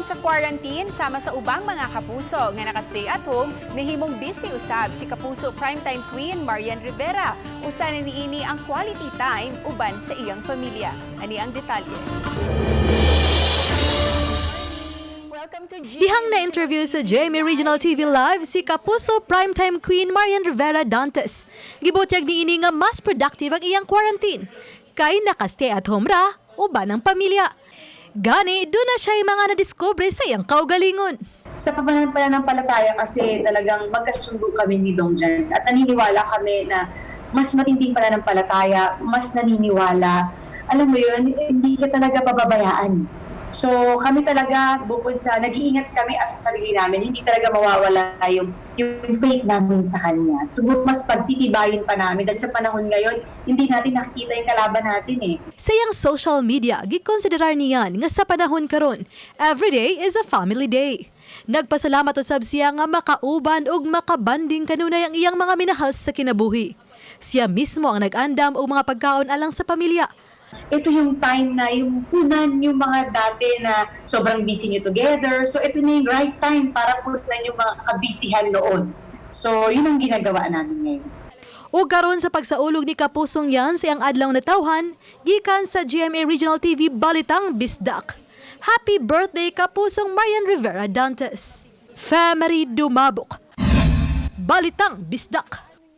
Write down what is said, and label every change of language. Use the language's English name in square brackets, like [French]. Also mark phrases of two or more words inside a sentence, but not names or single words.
[Cebuano] Quarantine sama sa ubang mga kapuso nga naka- [English] stay at home, [Cebuano] nahimong busy usab si kapuso [English] primetime queen [Cebuano] Marian Rivera. Usa na niini ang quality time uban sa iyang pamilya. Ani ang detalye. [English] Welcome to [Cebuano] Dihang na-interview sa GMA Regional TV Live si kapuso [English] primetime queen [Cebuano] Marian Rivera Dantes. Gibutyag niini nga mas productive ang iyang quarantine kay naka- [English] stay at home [Cebuano] ra uban ang pamilya. Gani, [Filipino] doon na siya yung mga nadiscover [Cebuano] sa iyang kaugalingon. [Filipino] Sa pananampalataya kasi talagang magkasundo kami ni Dong Jan at naniniwala kami na mas matinding pananampalataya, mas naniniwala. Alam mo yun, hindi ka talaga pababayaan. So kami talaga, bukod sa nag-iingat kami sa sarili namin, hindi talaga mawawala yung faith namin sa Kanya. Siguro mas pagtitibayin pa namin dahil sa panahon ngayon, hindi natin nakikita yung kalaban natin eh. [Cebuano] Sa iyang social media, gikonsiderar niyan nga sa panahon karon, [English] everyday is a family day. [Cebuano] Nagpasalamat usab siya nga makauban ug makabanding kanunay ang iyang mga minahal sa kinabuhi. Siya mismo ang nag-andam og mga pagkaon alang sa pamilya. [Filipino] Ito yung time na yung punan yung mga dati na sobrang busy nyo together. So ito na yung [English] right time [Filipino] para punan yung mga kabisihan noon. So yun ang ginagawa namin ngayon. [Cebuano] O karon sa pagsaulog ni kapusong yan sa iyang adlaw na tawhan, gikan sa GMA Regional TV Balitang Bisdak. [English] Happy birthday kapusong Marian Rivera Dantes. Family Dumabok. Balitang Bisdak.